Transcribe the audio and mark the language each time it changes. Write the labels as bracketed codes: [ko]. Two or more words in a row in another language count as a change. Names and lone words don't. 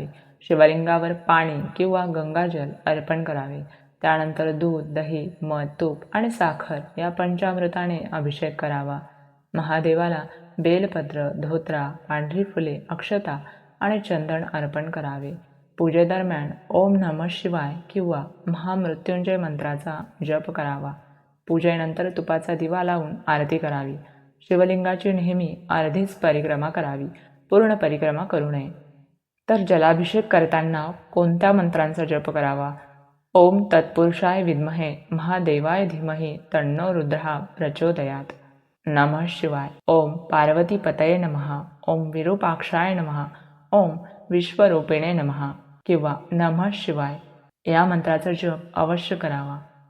[mr] शिवलिंगावर पाणी किंवा गंगाजल अर्पण करावे. त्यानंतर दूध, दही, मध, तूप आणि साखर या पंचामृताने अभिषेक करावा. महादेवाला बेलपत्र, धोत्रा, पांढरी फुले, अक्षता आणि चंदन अर्पण करावे. पूजेदरम्यान [sa] ओम नमः शिवाय [mr] किंवा महामृत्युंजय मंत्राचा जप करावा. पूजेनंतर तुपाचा दिवा लावून आरती करावी. शिवलिंगाची नेहमी अर्धीच परिक्रमा करावी, पूर्ण परिक्रमा करू नये. तर जलाभिषेक करताना कोणत्या मंत्रांचा जप करावा? [sa] ओम तत्पुरुषाय विद्महे महादेवाय धीमहि तन्नो रुद्रः प्रचोदयात. नमः शिवाय. ओम पार्वतीपतये नमः. ओम विरूपाक्षाय नमः. ओम विश्वरूपिणे नमः [mr] किंवा [sa] नमः शिवाय [mr] या मंत्राचा जप अवश्य करावा.